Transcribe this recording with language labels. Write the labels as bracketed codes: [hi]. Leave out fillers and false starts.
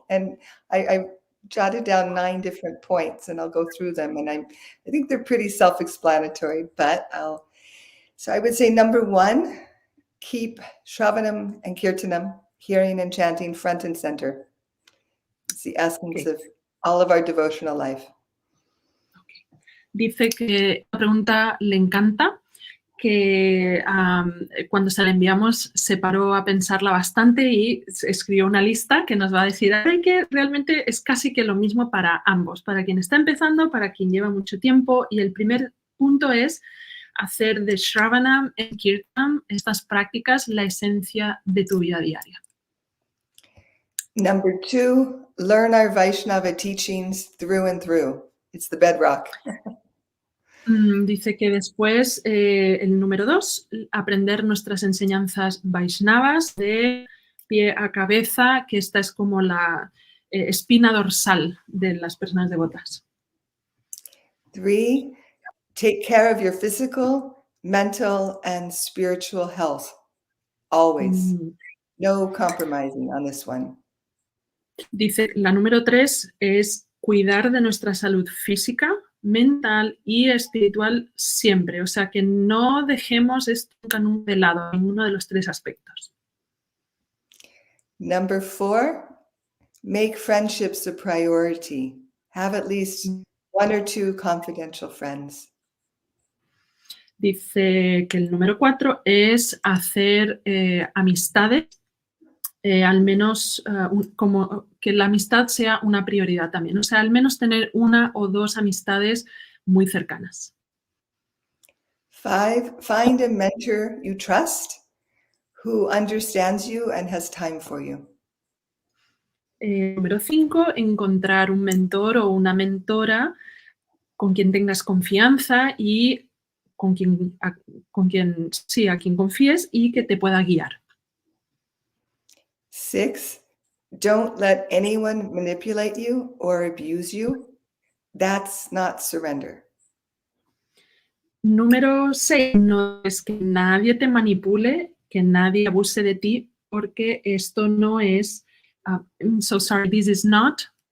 [en] And I jotted down 9 different points, and I'll go through them. And I think they're pretty self-explanatory, but so I would say, number 1, keep Shravanam and Kirtanam, hearing and chanting, front and center. It's the essence of all of our devotional life. [es] Dice que la pregunta le encanta, que cuando se la enviamos se paró a pensarla bastante y escribió una lista que nos va a decir que realmente es casi que lo mismo para ambos, para quien está empezando, para quien lleva mucho tiempo. Y el primer punto es hacer de Shravanam y Kirtanam, estas prácticas, la esencia de tu vida diaria. [en] Number 2, learn our Vaishnava teachings through and through. It's the bedrock. [es] Dice que después, el número 2, aprender nuestras enseñanzas Vaishnavas de pie a cabeza, que esta es como la espina dorsal de las personas devotas. [en] 3, take care of your physical, mental, and spiritual health. Always. No compromising on this one. [es] Dice, la número 3 es cuidar de nuestra salud física, mental y espiritual siempre. O sea, que no dejemos esto nunca de lado, ninguno de los 3 aspectos. [en] Number 4, make friendships a priority. Have at least 1 or 2 confidential friends. [es] Dice que el número 4 es hacer amistades, al menos como que la amistad sea una prioridad también. O sea, al menos tener 1 o 2 amistades muy cercanas. [en] 5, find a mentor you trust who understands you and has time for you. [es] Número 5, encontrar un mentor o una mentora con quien tengas confianza y a quien confíes y que te pueda guiar. [en] 6, don't let anyone manipulate you or abuse you. That's not surrender. [es] Número 6, no es que nadie te manipule, que nadie abuse de ti, porque esto no es, [en] I'm so sorry, this is not.